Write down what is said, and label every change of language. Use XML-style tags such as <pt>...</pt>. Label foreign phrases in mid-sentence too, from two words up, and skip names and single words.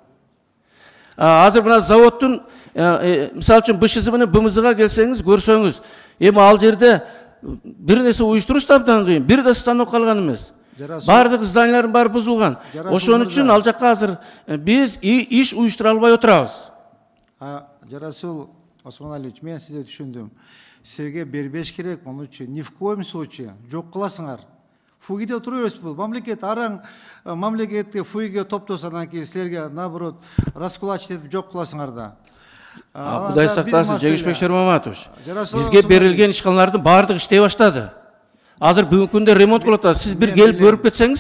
<ky>Азыр мына заводдун мисалы үчүн БШЗ менен БМЗга келсеңиз, көрсөңүз, эми ал жерде бир нерсе уюштуруш да абдан кыйын. Бир да станок калган эмес. Бардык зданиялардын баары бузулган. Ошон үчүн ал жакка азыр биз иш уюштура албай отурабыз. Жарасул Осмоналиевич, мен сизди түшүндүм. Силерге бербеш керек, муну үчүн</ky> <ru>ни в коем случае</ru> <ky>жок кыласыңар. Фугиде отурабыз бул. Мамлекет араң мамлекетке фугиге топтосо анан кийин силерге</ky> <ru>наоборот раскулачить</ru> <ky>этип жок кыласыңар да. Кудай сактасын, Жеңишбек Шермаматович. Бизге берилген ишканалардын баардыгы иштей баштады. Азыр бүгүнкү күндө ремонт кылып атат. Сиз бир келип көрүп кетсеңиз?</ky>